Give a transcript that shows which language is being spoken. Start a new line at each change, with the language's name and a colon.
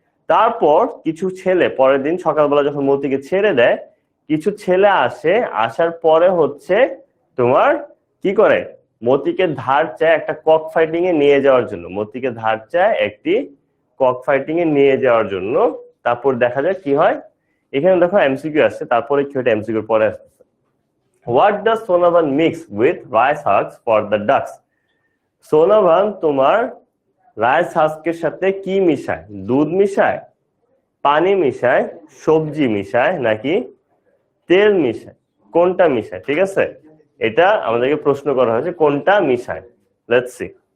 Bangla: তারপর কিছু ছেলে পরের দিন সকালবেলা যখন মতিকে ছেড়ে দেয়, কিছু ছেলে আসে, আসার পরে হচ্ছে তোমার কি করে মতিকে ধার চায় একটা কক ফাইটিং এ নিয়ে যাওয়ার জন্য, মতিকে ধার চায় একটি কক ফাইটিং এ নিয়ে যাওয়ার জন্য। তারপর দেখা যায় কি হয়, এখানে দেখো এমসিকিউ আসছে, তারপরে কি হয় এমসিকিউর পরে আসছে।
English: What does Sonavan mix with rice husks for the ducks?
Bangla: Sonavan তোমার রাইস হাস্কের সাথে কি মিশায়? দুধ মিশায়, পানি মিশায়, সবজি মিশায়, নাকি তেল মিশায়? কোনটা মিশায়? ঠিক আছে, এটা আমাদেরকে প্রশ্ন করা হয়েছে কোনটা মিশায়।
English: Let's see.